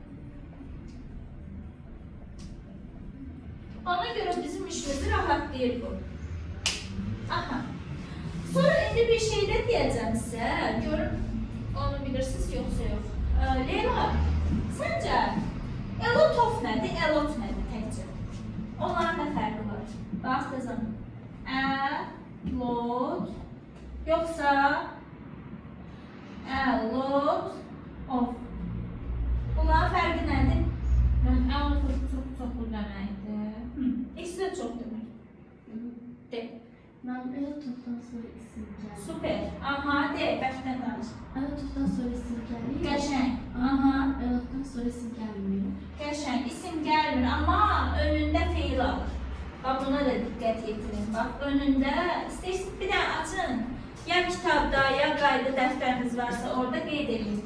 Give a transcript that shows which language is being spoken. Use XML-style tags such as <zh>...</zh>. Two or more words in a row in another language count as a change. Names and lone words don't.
<az>Ona görə bizim işimizi rahatlayır bu. Aha. Sonra indi bir şey də deyəcəm sizə. Görün, onu bilirsiniz, yoxsa yox. Leyla, səncə</az> <en>a lot of</en> <az>nədir,</az> <en>a lot</en> <az>nədir təkcə? Onların nə fərqi var? Bax, qızım.</az> <en>A lot,</en> <az>yoxsa</az> <en>a lot of.</en> <az>Bunların fərqi nədir?</az> <en>A lot of</en> <az>çoxlu deməkdir. İkisi də çox demək. De. Mən</az> <en>a lot of-dan</en> <az>sonra isim gəlir. Super. Aha, de, bəkdən danış.</az> <en>A lot of-dan</en> <az>sonra isim gəlir. Qəşəng. Aha.</az> <en>A lot-dan</en> <tr>ama önünde</tr> <az>feil alır.</az> <tr>Bak buna da dikkat yetirin. Bak önünde isterseniz bir de açın.</tr> <az>Ya kitabda ya qayda dəftəriniz varsa orada qeyd edin.</az>